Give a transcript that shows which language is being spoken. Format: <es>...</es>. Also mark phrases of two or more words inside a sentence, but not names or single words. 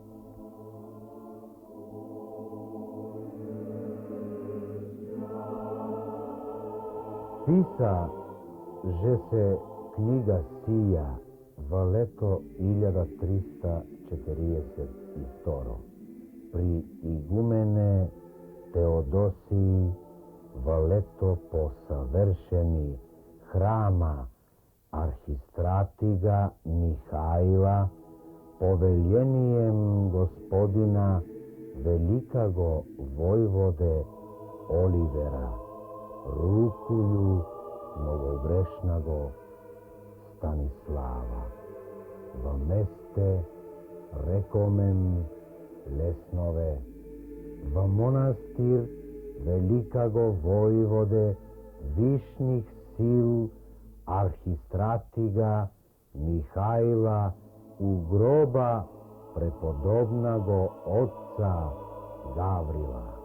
<cu>Писа, že се книга сија во лето 1342 при игумене Теодосии во лето по совршени храма архистратига Михаила повелением господина великаго војводе Оливера, рукују многогрешнаго Станислава, во месте рекомен Леснове, во монастир великаго војводе вишних сил архистратига Михаила у гроба преподобнаго отца Гаврила.</cu>